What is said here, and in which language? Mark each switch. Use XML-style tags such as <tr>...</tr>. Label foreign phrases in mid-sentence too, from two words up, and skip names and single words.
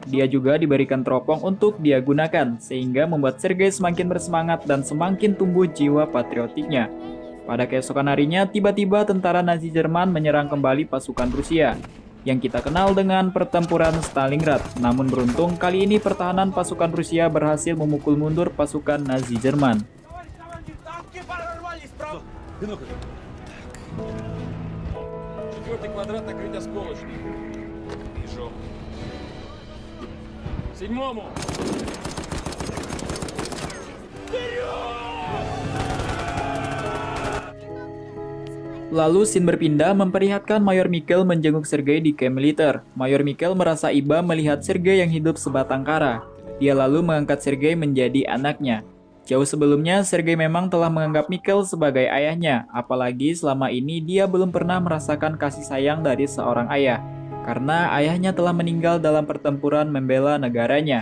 <id>Dia juga diberikan teropong untuk dia gunakan, sehingga membuat Sergei semakin bersemangat dan semakin tumbuh jiwa patriotiknya. Pada keesokan harinya, tiba-tiba tentara Nazi Jerman menyerang kembali pasukan Rusia, yang kita kenal dengan pertempuran Stalingrad. Namun beruntung, kali ini pertahanan pasukan Rusia berhasil memukul mundur pasukan Nazi Jerman.</id> <ru>Четвертый квадрат накрыть осколочным. Вижу. Седьмому.</ru> <id>Lalu scene berpindah memperlihatkan Mayor Mikhail menjenguk Sergei di kamp militer. Mayor Mikhail merasa iba melihat Sergei yang hidup sebatang kara. Dia lalu mengangkat Sergei menjadi anaknya. Jauh sebelumnya, Sergei memang telah menganggap Mikhail sebagai ayahnya, apalagi selama ini dia belum pernah merasakan kasih sayang dari seorang ayah, karena ayahnya telah meninggal dalam pertempuran membela negaranya.</id>